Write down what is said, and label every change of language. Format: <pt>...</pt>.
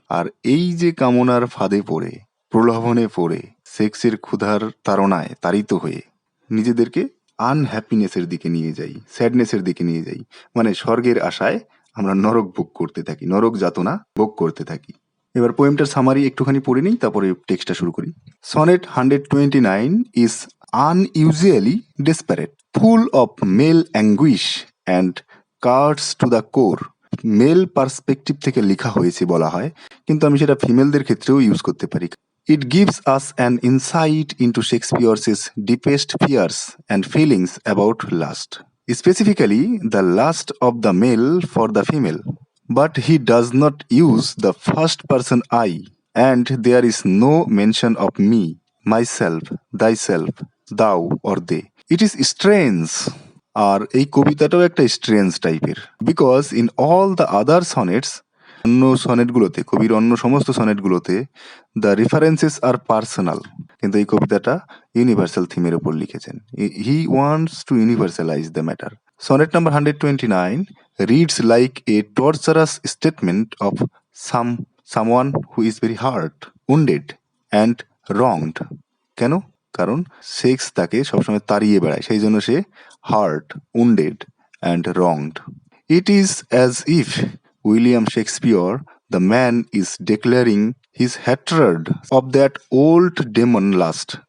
<bn>আর এই যে কামনার ফাঁদে পড়ে, প্রলোভনে পড়ে, সেক্সের ক্ষুধার তাড়নায় তাড়িত হয়ে নিজেদেরকে আনহ্যাপিনেসের দিকে নিয়ে যাই, স্যাডনেসের দিকে নিয়ে যাই, মানে স্বর্গের আশায় আমরা নরক ভোগ করতে থাকি, নরক যাতনা ভোগ করতে থাকি। এবার পোয়েমটার সামারি একটুখানি পড়ে নিই, তারপরে টেক্সটটা শুরু করি।</bn> <en>Sonnet 129 is unusually desperate, full of male anguish and cuts to the core.</en> <bn>Mail perspective থেকে লেখা হয়েছে বলা হয়, কিন্তু আমি সেটা ফিমেলদের ক্ষেত্রেও ইউজ করতে পারি।</bn> <en>It gives us an insight into Shakespeare's deepest fears and feelings about lust, specifically the lust of the male for the female. But he does not use the first person I, and there is no mention of me, myself, thyself, thou or they. It is strange.</en> <bn>আর এই কবিতাটাও একটা strange টাইপের,</bn> <en>because in all the other sonnets,</en> <bn>অন্য সনেটগুলোতে, কবির অন্য সমস্ত সনেটগুলোতে</bn> <en>the references are personal,</en> <bn>কিন্তু এই কবিতাটা universal থিমের উপর লিখেছেন।</bn> <en>He wants to universalise the matter. Sonnet number 129 reads like a torturous statement of someone who is very hurt, wounded and wronged.</en> <bn>কেন? কারণ সেক্স তাকে সবসময় তাড়িয়ে বেড়ায়, সেই জন্য সে</bn> <en>Hurt, wounded and wronged. It is as if William Shakespeare, the man, is declaring his hatred of that old demon lust.</en>